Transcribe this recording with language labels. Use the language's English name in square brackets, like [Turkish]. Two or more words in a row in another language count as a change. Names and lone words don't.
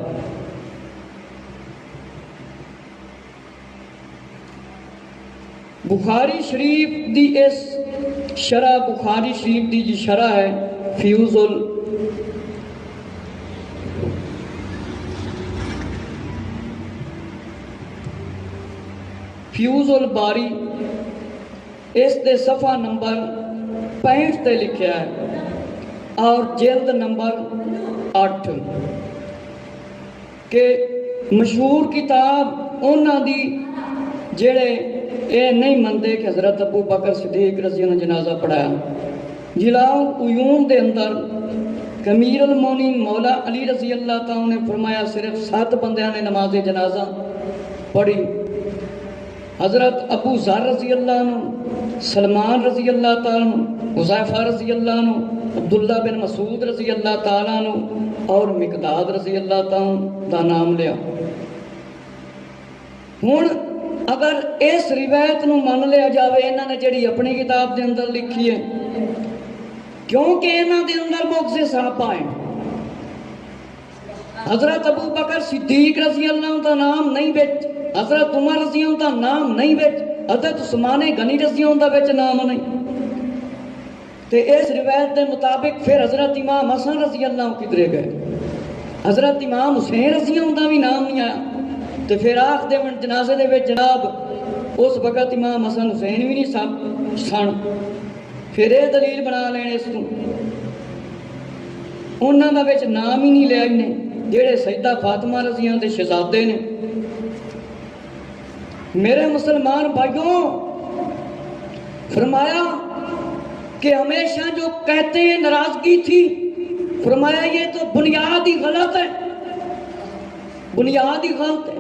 [Punjabi] بخاری شریف دی اس شرح، بخاری شریف دی جی شرح ہے فیوز الباری، اس دے صفحہ نمبر 65 تے لکھیا ہے اور جلد نمبر 8 کہ مشہور کتاب انہاں دی جڑے اے نہیں مندے کہ حضرت ابو بکر صدیق رضی اللہ عنہ جنازہ پڑھایا۔ جلاؤ عیون دے اندر امیر المومنین مولا علی رضی اللہ تعالیٰ نے فرمایا صرف 7 بندیاں نے نماز جنازہ پڑھی، حضرت ابو ذر رضی اللہ عنہ، سلمان رضی اللہ تعالیٰ عنہ، حذیفہ رضی اللہ عنہ، عبداللہ بن مسعود رضی اللہ تعالیٰ عنہ اور مقداد رضی اللہ تعالیٰ دا نام لیا۔ ہن اگر اس روایت نو من لیا جاوے انہاں نے جڑی اپنی کتاب دے اندر لکھی ہے، کیونکہ انہاں دے اندر معجزے صحابہ ہیں۔ حضرت ابو بکر صدیق رضی اللہ عنہ دا نام نہیں بچ، حضرت عمر رضی اللہ عنہ دا نام نہیں بچ، حضرت عثمان غنی رضی اللہ عنہ دا بچ نام نہیں۔ تے اس روایت دے مطابق پھر حضرت امام حسن رضی اللہ عنہ کدھرے گئے، حضرت امام حسین رضی اللہ عنہ دا بھی نام نہیں آیا۔ تے پھر آخ دے من جنازے دے وچ جناب اس وقت امام حسن حسین بھی نہیں سن، پھر یہ دلیل بنا لینے اس کو انہاں دا وچ نام ہی نہیں لیا انہیں جڑے سیدہ فاطمہ رضی اللہ عنہ دے شہزادے نے۔ [Urdu] میرے مسلمان بھائیوں، فرمایا کہ ہمیشہ جو کہتے ہیں ناراضگی تھی، فرمایا یہ تو بنیاد ہی غلط ہے، بنیاد ہی غلط ہے۔